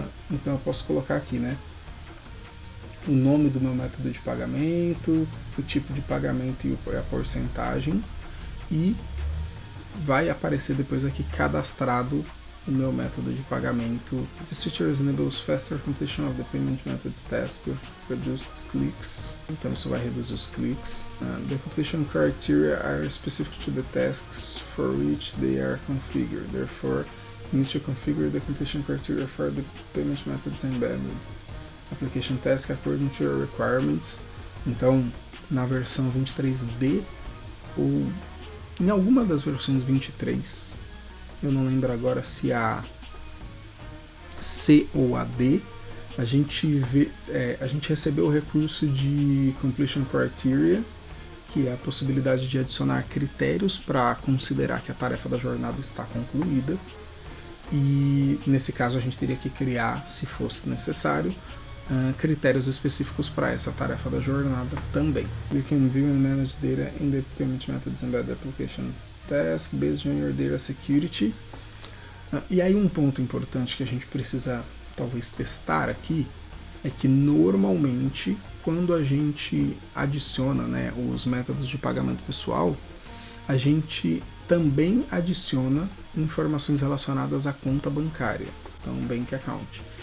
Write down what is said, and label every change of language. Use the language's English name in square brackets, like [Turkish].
[Portuguese] Então eu posso colocar aqui, né, o nome do meu método de pagamento, o tipo de pagamento e a porcentagem, e vai aparecer depois aqui cadastrado o meu método de pagamento. [English] This feature enables faster completion of the payment methods task with reduced clicks. [Portuguese] Então isso vai reduzir os cliques. [English] The completion criteria are specific to the tasks for which they are configured. Therefore, you need to configure the completion criteria for the payment methods embedded application task according to your requirements. [Portuguese] Então, na versão 23D ou em alguma das versões 23, eu não lembro agora se a C ou a D, a gente recebeu o recurso de Completion Criteria, que é a possibilidade de adicionar critérios para considerar que a tarefa da jornada está concluída. E nesse caso a gente teria que criar, se fosse necessário, critérios específicos para essa tarefa da jornada também. [English] You can view and manage data in the payment methods embedded application task based on your data security. [Portuguese] E aí um ponto importante que a gente precisa talvez testar aqui é que normalmente quando a gente adiciona, né, os métodos de pagamento pessoal, a gente também adiciona informações relacionadas à conta bancária, então [English] bank account.